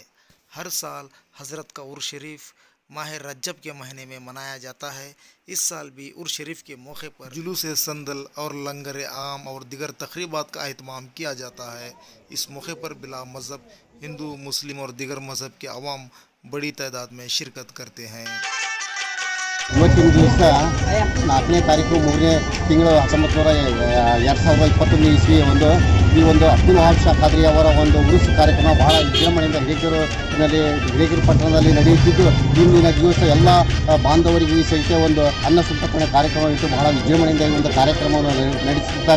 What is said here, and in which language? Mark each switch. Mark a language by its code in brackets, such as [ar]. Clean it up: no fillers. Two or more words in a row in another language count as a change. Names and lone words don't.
[ur] ہر سال حضرت کا عرس شریف ماہ رجب کے مہینے میں منایا جاتا ہے. اس سال بھی عرس شریف کے موقع پر جلوس صندل اور لنگر عام اور دیگر تقریبات کا اہتمام کیا جاتا ہے. اس موقع پر بلا مذہب ہندو، مسلم اور دیگر مذہب کے عوام بڑی تعداد میں شرکت کرتے ہیں. [kn] ಇವತ್ತಿನ ದಿವಸ 4ನೇ ತಾರೀಕು 3ನೇ ತಿಂಗಳು 2021 ಇಸ್ವಿಯ ಈ ಒಂದು ಅಬ್ದುಲ್ ವಹಾಬ್ ಶಾಹ್ क़ादरी ಅವರ ಒಂದು ಉರುಸು ಕಾರ್ಯಕ್ರಮ ಬಹಳ ವಿಜೃಂಭಣೆಯಿಂದ ಹಿರೇಕೆರೂರು ಪಟ್ಟಣದಲ್ಲಿ ನಡೆಯುತ್ತಿದ್ದು, ಇಂದಿನ ದಿವಸ ಎಲ್ಲ ಬಾಂಧವರಿಗೂ ಸಹಿತ ಒಂದು ಅನ್ನ ಸಂತರ್ಪಣೆ ಕಾರ್ಯಕ್ರಮ ಇಟ್ಟು ಬಹಳ ವಿಜೃಂಭಣೆಯಿಂದ ಈ ಒಂದು ಕಾರ್ಯಕ್ರಮವನ್ನು ನಡೆಸುತ್ತಾರೆ.